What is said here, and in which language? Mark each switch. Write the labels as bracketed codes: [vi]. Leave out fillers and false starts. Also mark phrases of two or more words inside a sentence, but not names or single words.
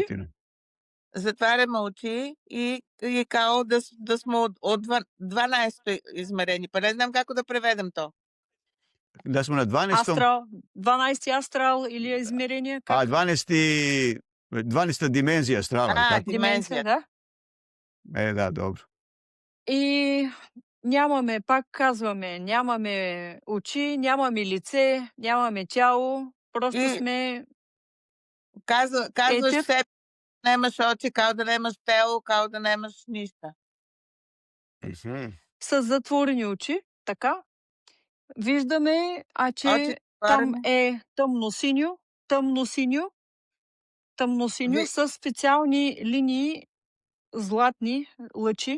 [bg] Затваряме очи и као да сме от 12-то измерение. [sr] Па не знам како да преведем то. [bg] Да сме на 12-то... 12-ти астрал или измерение? Как? [sr] 12-та dimenzija astrala. Dimenzija, да. Да, dobro. [bg] И нямаме, пак казваме, нямаме очи, нямаме лице, нямаме тяло, просто сме... [sr] Казваш себе, немаш очи, као да немаш тело, као да немаш нищо. [bg] С затворени очи, така. Виждаме, че там е тъмно-синьо, Тъмносиньо Ви с специални линии, златни лъчи.